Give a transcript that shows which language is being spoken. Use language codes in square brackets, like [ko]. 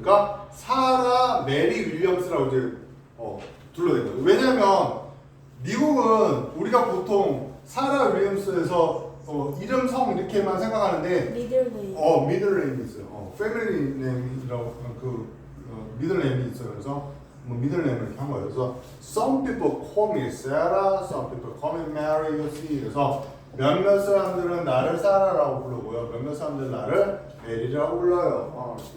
[ko] 그러니까 사라 메리 윌리엄스라고 이제 둘러댄 거예요. 왜냐면 미국은 우리가 보통 사라 윌리엄스에서 이름 성 이렇게만 생각하는데 미들네임. 미들네임이 있어요. 패밀리 네임이라고 미들네임이 있어요. 그래서 미들네임을 이렇게 한 거예요. 그래서 [en] some people call me Sarah, some people call me Mary. You see. [ko] 그래서 몇몇 사람들은 나를 사라라고 부르고요. 몇몇 사람들은 나를 메리라고 불러요.